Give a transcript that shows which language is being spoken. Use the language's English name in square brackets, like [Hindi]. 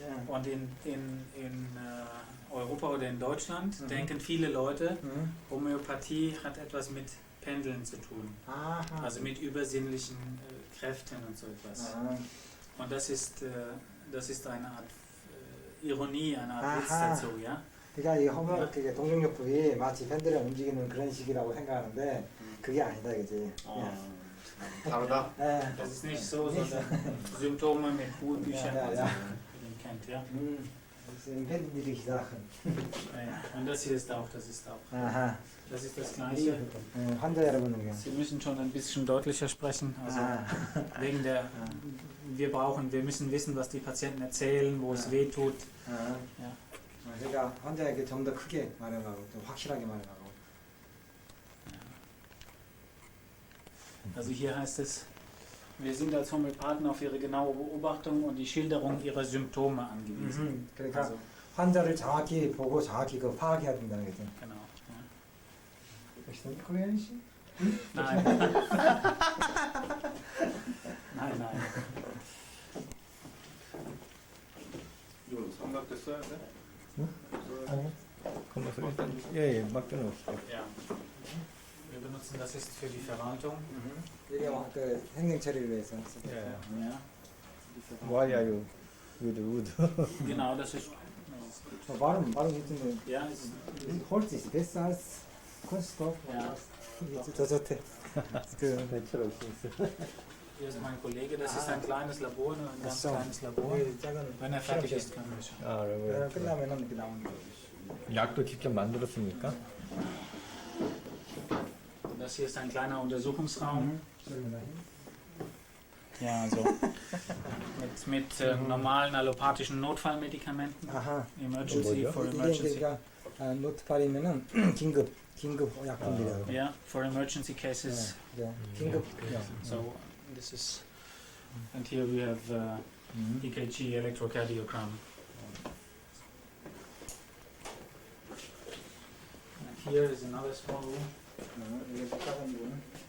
[German] Und in Europa oder in Deutschland denken viele Leute, Homöopathie hat etwas mit Pendeln zu tun. Aha. Also mit übersinnlichen Kräften und so etwas. Und das ist eine Art Ironie, eine Art Witz dazu, ja? [Korean] 그러니까 이 호메오파틱의 동종요법이 마치 팬들을 움직이는 그런 식이라고 생각하는데 그게 아니다, 그지? 다르다? [German] Das ist nicht so, sondern Symptome mit Büchern, also man kennt, ja? Das sind empfindliche Sachen. Und das hier ist auch, Aha. Das ist das Gleiche. [Korean] 환자 여러분에게. [German] Sie müssen schon ein bisschen deutlicher sprechen, also wegen der, wir müssen wissen, was die Patienten erzählen, wo es weh tut. Ja. [Korean] 그러니까 환자에게 좀 더 크게 말하고 좀 확실하게 말하고. [German] Also hier heißt es, wir sind als Homöopathen auf ihre genaue Beobachtung und die Schilderung ihrer Symptome angewiesen. [Korean] 그러니까 [German] also, [Korean] 환자를 정확히 보고 정확히 그 파악해야 된다는 거죠. [German] Genau. Ja. Verstehen Koreanisch? Nein. Nein. [Korean] 이거 삼각대 써야 돼? 아니요. 일단 막 끊어볼게요. [German] Ja. Wir benutzen das ist für die Verwaltung. [Korean] 이게 그 행정 처리를 위해서. [German] Ja. [English] Why are you with wood? [German] Genau, das ist [Korean] 발음 좋던데. [German] ja, Holz ist besser als Kunststoff. Ja. [Korean] 더 좋대. [English] Natural things. [German] Hier ist mein Kollege, das ist ein kleines Labor, ein ganz kleines Labor. Wenn er fertig ist, können wir schauen. [Korean] 끝나면은 이렇게 나오는 거. 약도 직접 만들었습니까? [German] Das hier ist ein kleiner Untersuchungsraum. Ja, also mit normalen allopathischen Notfallmedikamenten. 아하. [English] Emergency for emergency. [Korean] 이게 그러니까 노트팔이면은 긴급 약품들이라고. [English] Yeah, for emergency cases. 긴급. So this is, and here we have EKG, electrocardiogram. And here is another small room.